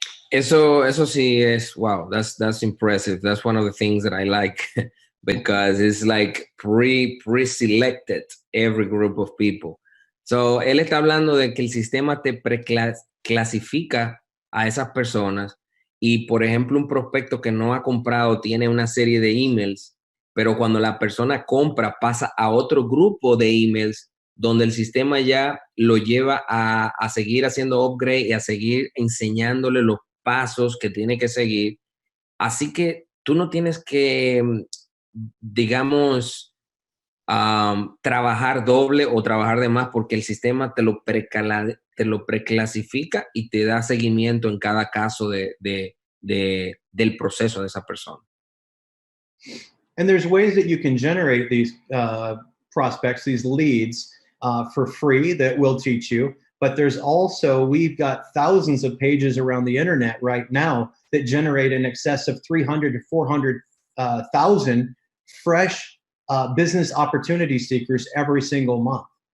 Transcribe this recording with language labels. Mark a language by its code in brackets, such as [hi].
[es] Eso sí es, [en] wow, that's impressive. That's one of the things that I like because it's like pre-selected every group of people. [es] So, él está hablando de que el sistema te clasifica a esas personas y, por ejemplo, un prospecto que no ha comprado tiene una serie de emails, pero cuando la persona compra pasa a otro grupo de emails donde el sistema ya lo lleva a seguir haciendo upgrade y a seguir enseñándole los pasos que tiene que seguir. Así que tú no tienes que, digamos, trabajar doble o trabajar de más porque el sistema te lo preclasifica y te da seguimiento en cada caso del proceso de esa persona. [en] And there's ways that you can generate these prospects, these leads, for free that we'll teach you. But there's also, we've got thousands of pages around the internet right now that generate in excess of 300 to 400,000 fresh business opportunity seekers every single month.